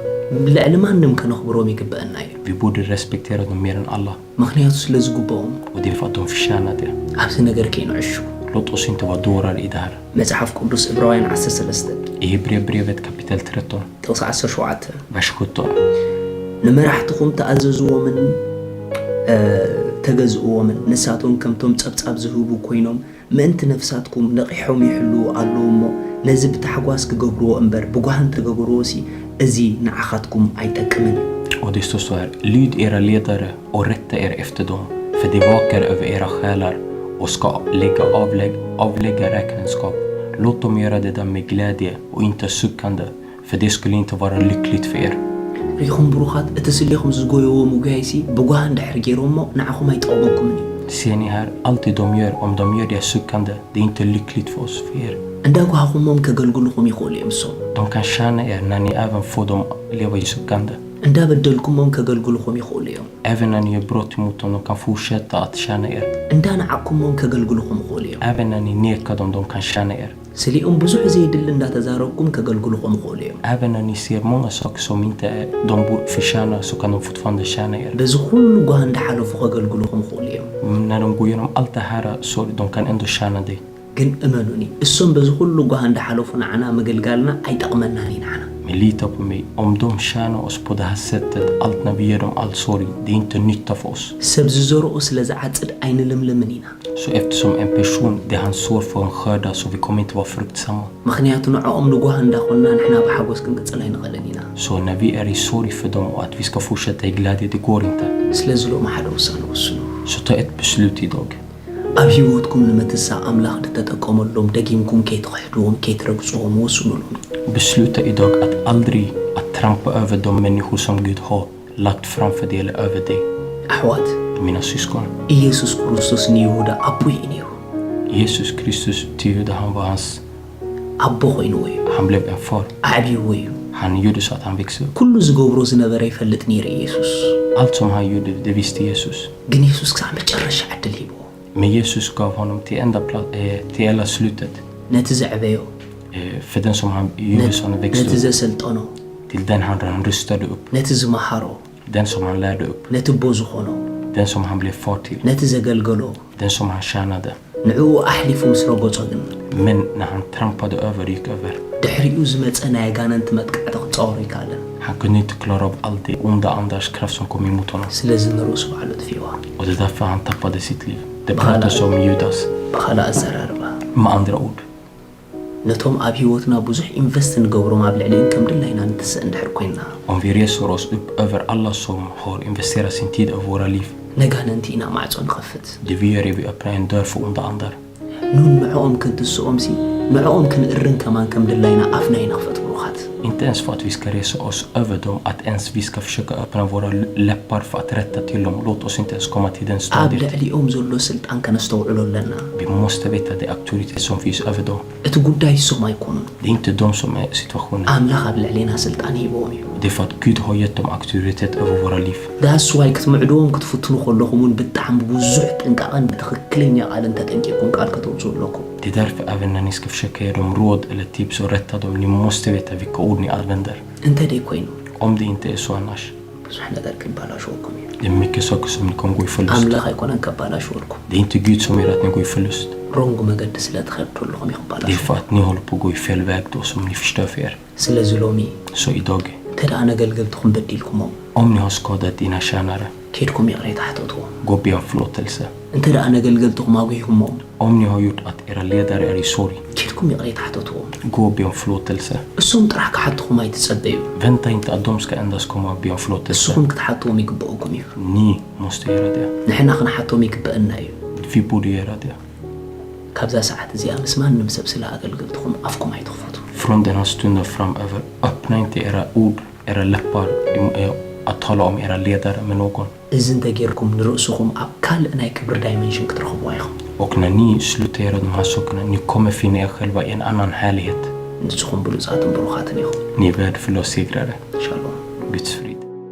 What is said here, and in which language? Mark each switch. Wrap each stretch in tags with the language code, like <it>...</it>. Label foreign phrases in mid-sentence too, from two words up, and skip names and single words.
<ti>ልዕሊ ማንም ከነኽብሮም ይግብአና እዩ</ti> <sv>Vi borde respektera dem mer än alla.</sv> <ti>ምኽንያቱ ስለ ዝግብኦም</ti> <sv>Och det är för att de förtjänar det.</sv> <ti>ኣብዚ ነገር ከይንዕሹ</ti> <sv>Låt oss inte vara dårar i det här.</sv> <ti>መጽሓፍ ቅዱስ ዕብራውያን 13</ti> <sv>I Hebreerbrevet kapitel 13,</sv> <ti>ጥቕሲ 17</ti> <sv>vers 17.</sv> <ti>ንመራሕትኹም ተኣዘዝዎምን ተገዝእዎምን ንሳቶም ከምቶም ጸብጻብ ዝህቡ ኮይኖም ምእንቲ ነፍሳትኩም ነቂሖም ይሕልው ኣለዎ እሞ ነዚ ብታሕጓስ ክገብርዎ እምበር ብጓህን ተገብርዎሲ እዚ ንዓኻትኩም ኣይጠቅምን</ti> <sv>Och det står så här, lyd era ledare och rätta er efter dem, för de vakar över era själar och ska avlägga räkenskap. Låt dem göra det där med glädje och inte suckande, för det skulle inte vara lyckligt för er.</sv> <ti>ሪኹም ብሩኻት እቲ ስሌኹም ዝጎይዎ ሙጋይሲ ብጓህን ድሕር ገይሮሞ ንዓኹም ኣይጠቕመኩምን እዩ</ti> <sv>Ser ni här, allt det de gör, om de gör det suckande, det är inte lyckligt för oss, för er.</sv> <ti>እንዳጓህኹሞም ከገልግሉኹም ይኽእሉ እዮም እሶም</ti> <sv>De kan tjäna er när ni även får dem leva i suckande.</sv> <ti>እንዳበደልኩሞም ከገልግሉኹም ይኽእሉ እዮም</ti> <sv>Även när ni gör brott mot dem, de kan fortsätta att tjäna er.</sv> <ti>እንዳንዓቅኩሞም ከገልግሉኹም ይኽእሉ እዮም</ti> <sv>Även när ni nekar dem, de kan tjäna er.</sv> <ti>ስሊኦም ብዙሕ ዘይድል እንዳተዛረብኩም ከገልግሉኹም ይኽእሉ እዮም</ti> <sv>Även när ni ser många saker som inte de förtjänar, så kan de fortfarande tjäna er.</sv> <ti>በዚ ኩሉ ጓህ እንዳሓለፉ ከገልግሉኹም ይኽእሉ እዮም</ti> <sv>När de går igenom allt det här, så de kan ändå tjäna dig.</sv> <ti>ግን እመኑኒ እሶም በዚ ኩሉ ጓህ እንዳሓለፉ ንዓና ምግልጋልና ኣይጠቕመናን እዩ ንዓና</ti> <sv>Men lita på mig, om de tjänar oss på det här sättet, allt när vi ger dem all sorg, det är inte nytta för oss.</sv> <ti>ሰብ ዝዘርኦ ስለ ዝዓጽድ ኣይንልምልምን ኢና</ti> <sv>Så eftersom en person, det han sår får en skörda, så vi kommer inte vara fruktsamma.</sv> <ti>ምክንያቱ ንዕኦም ንጓህ እንዳኾንና ንሕና ብሓጎስ ክንቅጽል ኣይንኽእልን ኢና</ti> <sv>Så när vi är i sorg för dem och att vi ska fortsätta i glädje, det går inte.</sv> <ti>ስለዚ ሎማ ሓደ ውሳነ ወስኑ</ti> <sv>Så ta ett beslut idag.</sv> <ti>ኣብ ህይወትኩም ንምትሳእ ኣምላኽ ንተጠቀመሎም ደጊምኩም ከይትኽሕድዎም ከይትረግፅዎም ወስኑሎም</ti> <sv>Besluta idag att aldrig att trampa över de människor som Gud har lagt framför dig eller över dig.</sv> <ti>ኣሕዋት</ti> <sv>Mina syskon,</sv> <ti>ኢየሱስ ክርስቶስ ንይሁዳ ኣቦይ እዩ ነይሩ</ti> <sv>Jesus Kristus till Juda, han var hans,</sv> <ti>ኣቦ ኮይኑዎ እዩ</ti> <sv>han blev en far.</sv> <ti>ኣዕብይዎ እዩ</ti> <sv>Han gjorde så att han växte upp.</sv> <ti>ኩሉ ዝገብሮ ዝነበረ ይፈልጥ ነይሩ ኢየሱስ</ti> <sv>Allt som han gjorde, det visste Jesus.</sv> <ti>ግን ኢየሱስ ክሳብ መጨረሻ ዕድል ሂብዎ</ti> <sv>Men Jesus gav honom till enda slutet.</sv> <ti>ነቲ ዘዕበዮ</ti> <sv>För den som han i Jerusalem</sv> <ti>ነቲ</ti> <sv>växte upp.</sv> <ti>ዘሰልጠኖ</ti> <sv>Till den han rustade upp.</sv> <ti>ነቲ ዝመሃሮ</ti> <sv>Den som han lärde upp.</sv> <ti>ነቲ ቦ ዝኾኖ</ti> <sv>Den som han blev far till.</sv> <ti>ነቲ ዘገልገሎ</ti> <sv>Den som han tjänade.</sv> <ti>ንዕኡ ኣሕሊፉ ምስ ረገጾ ግን</ti> <sv>Men när han trampade över gick över.</sv> <ti>ድሕሪኡ ዝመፀ ናይ ኣጋነንቲ መጥቃዕቲ ክፀወሩ ይከኣለን</ti> <sv>Han kunde inte klara av all det onda andars kraft som kom emot honom.</sv> <ti>ስለዚ ንርእሱ ባዕሉ ጥፊዋ</ti> <sv>Och det är därför han tappade sitt liv. Det pratas om Judas.</sv> <ti>ብኻልእ ኣዘራርባ</ti> <sv>Med andra ord.</sv> <ti>ነቶም ኣብ ሂወትና ብዙሕ ኢንቨስት ንገብሮም ኣብ ልዕሊን ከም ድላይና ንትስእ እንድሕር ኮይንና</ti> <sv>Om vi reser oss upp över alla som har investerat sin tid av våra liv.</sv> <ti>ነጋነንቲ ኢና ማዕፆ ንኸፍት</ti> <sv>Det vi gör är vi öppnar en dörr för onda andar.</sv> <ti>ኑን ንዕኦም ክንትስኦም ሲ ንዕኦም ክንእርን ከማን ከም ድላይና ኣፍና ይንኽፈት ብሩኻት</ti> <sv>Inte ens för att vi ska resa oss över dem, att ens vi ska försöka öppna våra läppar för att rätta till dem. Låt oss inte ens komma till den</sv> <ti>ኣብ</ti> <sv>stadiet.</sv> <ti>ልዕሊኦም ዘሎ ስልጣን ከነስተውዕሎ ኣለና</ti> <sv>Vi måste veta det auktoritet som finns över dem.</sv> <ti>እቲ ጉዳይ እሶም ኣይኮኑን</ti> <sv>Det är inte de som är situationen.</sv> <ti>ኣምላኽ ኣብ ልዕሊና ስልጣን ሂቦም እዩ</ti> <sv>Det är för att Gud har gett dem auktoritet över våra liv.</sv> <ti>ዳስዋይ ክትምዕድዎም ክትፍትኑ ከለኹም እውን ብጣዕሚ ብዙሕ ጥንቃቐን ብትኽክለኛ ቃልን ተጠንቂቁን ቃል ከተውፅኡ ኣለኩም</ti> <sv>Det är därför även när ni ska försöka ge dem råd eller tips och rätta dem, ni måste veta vilka ord ni använder.</sv> <ti>እንተ ደይ ኮይኑ</ti> <sv>Om det inte är så annars.</sv> <ti>ብዙሕ ነገር ክባላሽወኩም እዩ</ti> <sv>Det är mycket saker som ni kommer gå i förlust.</sv> <ti>ኣምላኽ ኣይኮነን ከባላሽወልኩም</ti> <sv>Det är inte Gud som gör att ni går i förlust.</sv> <ti>ሮንግ መገዲ ስለ ትኸዱ ኣለኹም</ti> <sv>Det är</sv> <ti>ይኽባላሽ</ti> <sv>för att ni håller på att gå i fel väg då som ni förstör för er.</sv> <ti>ስለዚ ሎሚ</ti> <sv>Så idag,</sv> <ti>እንተ ደኣ ነገልገልትኩም በዲልኩሞም</ti> <sv>om ni har skadat dina tjänare,</sv> <ti>ከድኩም ይቕሬ ታሕተትዎም</ti> <sv>gå och be om förlåtelse.</sv> <ti>እንተ ደኣ ነገልገልትኩም ኣጉይኹሞም</ti> <sv>Om ni har gjort att era ledare är i sorg,</sv> <ti>ከድኩም ይቕሬ ታሕተትዎም</ti> <sv>gå och be om förlåtelse.</sv> <ti>እሶም ጥራሕ ክሓትኹም ኣይትጸበዩ</ti> <sv>Vänta inte att de ska endast komma och be om förlåtelse.</sv> <ti>እስኹም ክትሓትዎም ይግብአኩም እዩ</ti> <sv>Ni måste göra det.</sv> <ti>ንሕና ክንሓቶም ይግብአና እዩ</ti> <sv>Vi borde göra det.</sv> <ti>ካብዛ ሰዓት እዚኣ ምስ ማንም ሰብ ስለ ኣገልገልትኩም ኣፍኩም ኣይትኽፈቱ</ti> <sv>Från den här stunden framöver, öppna inte era ord, era läppar att tala om era ledare med någon.</sv> <ti>እዚ እንተጌርኩም ንርእስኹም ኣብ ካልእ ናይ ክብሪ ዳይሜንሽን ክትረኽብዋ ኢኹም</ti> <sv>Och när ni slutar göra de här sakerna, ni kommer finna er själva i en annan härlighet.</sv> <ti>ንስኹም ብሉፃትን ብሩኻትን ኢኹም</ti> <sv>Ni är värdefulla och segrare.</sv> <ti>ሻሎም</ti> <sv>Guds frid.</sv>